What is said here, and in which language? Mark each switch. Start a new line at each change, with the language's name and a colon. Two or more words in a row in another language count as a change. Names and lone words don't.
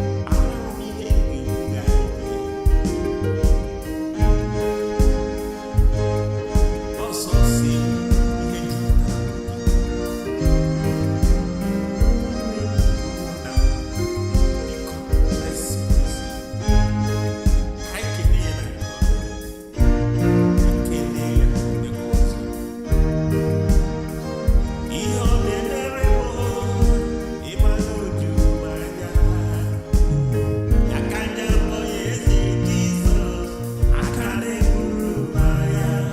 Igbo: Ahụrụ m ihe ị ga-ekwu ga-eme. Ọsọ si ihe jupụtara obi. Biko,
English: let's see this.
Igbo: Ka anyị kelee ya na nke ọma. Kelee ya mgbe ọzọ. Ihe ọ na-emere m, ịma na o juru m anya. Ya ka m ji akpọ ya eze Jizọs, aka na-eburu m agha.